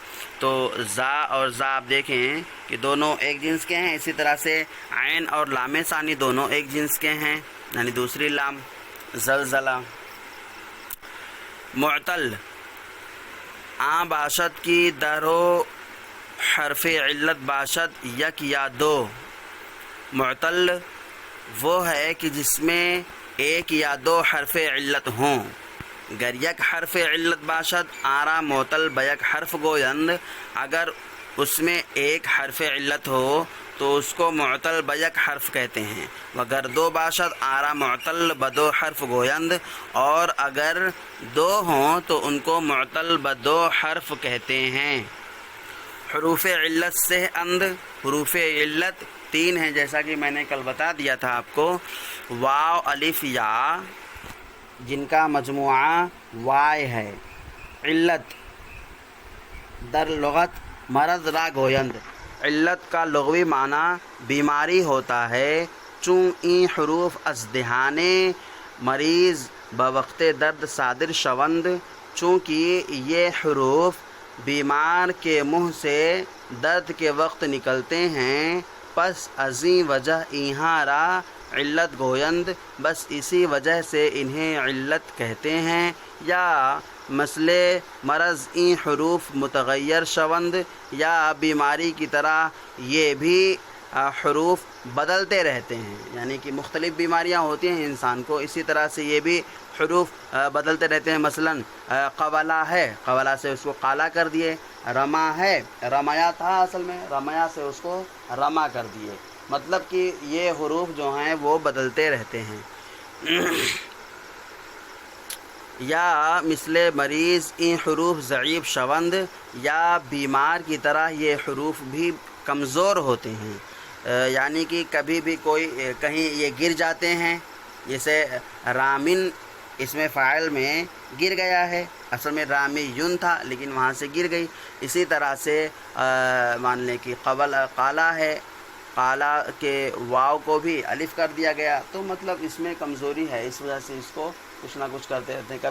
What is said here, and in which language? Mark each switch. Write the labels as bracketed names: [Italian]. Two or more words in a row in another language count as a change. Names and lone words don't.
[Urdu] تو زا اور زا آپ دیکھیں کہ دونوں ایک جنس کے ہیں، اسی طرح سے عین اور لام ثانی دونوں ایک جنس کے ہیں، یعنی دوسری لام زلزلہ۔ [Persian] معتل باشد کی درو حرف علت باشد یک یا دو۔ [Urdu] معتل وہ ہے کہ جس میں ایک یا دو حرف علت ہوں۔ [Persian] گر یک حرف علت باشد آرا معتل بیک حرف گویند، [Urdu] اگر اس میں ایک حرف علت ہو تو اس کو معتل بیک حرف کہتے ہیں۔ [Persian] وگر دو باشد آرا معتل بدو حرف گویند، [Urdu] اور اگر دو ہوں تو ان کو معتل بدو حرف کہتے ہیں۔ [Persian] حروف علت سے اند، [Urdu] حروف علت 3 ہیں جیسا کہ میں نے کل بتا دیا تھا آپ کو، واو، الف، یا، جن کا مجموعہ وائے ہے۔ [Persian] علت در لغت مرض را گویند، [Urdu] علت کا لغوی معنی بیماری ہوتا ہے۔ [Persian] چون این حروف از دہان مریض بوقت درد صادر شوند، [Urdu] چونکہ یہ حروف بیمار کے منہ سے درد کے وقت نکلتے ہیں، [Persian] پس ازیں وجہ اینہاں را علت گویند، [Urdu] بس اسی وجہ سے انہیں علت کہتے ہیں۔ [Persian] یا مسئلے مرض این حروف متغیر شوند، [Urdu] یا بیماری کی طرح یہ بھی حروف بدلتے رہتے ہیں، یعنی کہ مختلف بیماریاں ہوتی ہیں انسان کو، اسی طرح سے یہ بھی حروف بدلتے رہتے ہیں۔ مثلا قولا ہے، قولا سے اس کو قالا کر دیے، رما ہے، رمایا تھا اصل میں، رمایا سے اس کو رما کر دیے، مطلب کہ یہ حروف جو ہیں وہ بدلتے رہتے ہیں۔ [Persian] یا مثل مریض این حروف ضعیف شوند، [Urdu] یا بیمار کی طرح یہ حروف بھی کمزور ہوتے ہیں، یعنی کہ کبھی بھی کوئی کہیں یہ گر جاتے ہیں، جیسے رامن اس میں فاعل میں گر گیا ہے، اصل میں رامی یون تھا لیکن وہاں سے گر گئی۔ اسی طرح سے مان لیں کہ قالا ہے، قالا کے واو کو بھی الف کر دیا گیا، تو مطلب اس میں کمزوری ہے، اس وجہ سے اس کو کچھ نہ کچھ کرتے رہتے ہیں۔